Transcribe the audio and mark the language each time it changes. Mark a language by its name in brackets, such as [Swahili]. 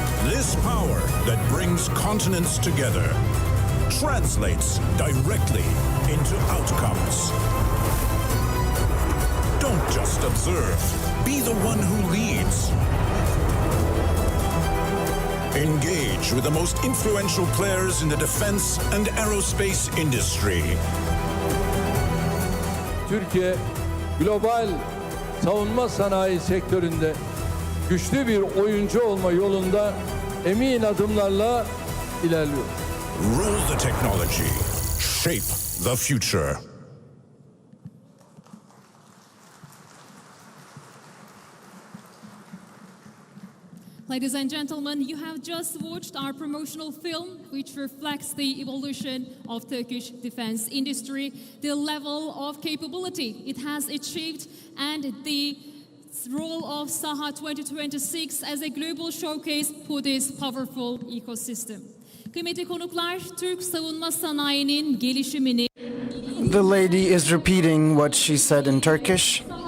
[English] This power that brings continents together translates directly into outcomes. Don't just observe, be the one who leads. Engage with the most influential players in the defense and aerospace industry. [Turkish] Türkiye, global savunma sanayi sektöründe güçlü bir oyuncu olma yolunda emin adımlarla ilerliyor. [English] Rule the technology. Shape the future. Ladies and gentlemen, you have just watched our promotional film, which reflects the evolution of Turkish defense industry, the level of capability it has achieved, and the role of SAHA 2026 as a global showcase for this powerful ecosystem. [Turkish] Kıymetli konuklar, Türk savunma sanayinin gelişimini... [English] The lady is repeating what she said in Turkish.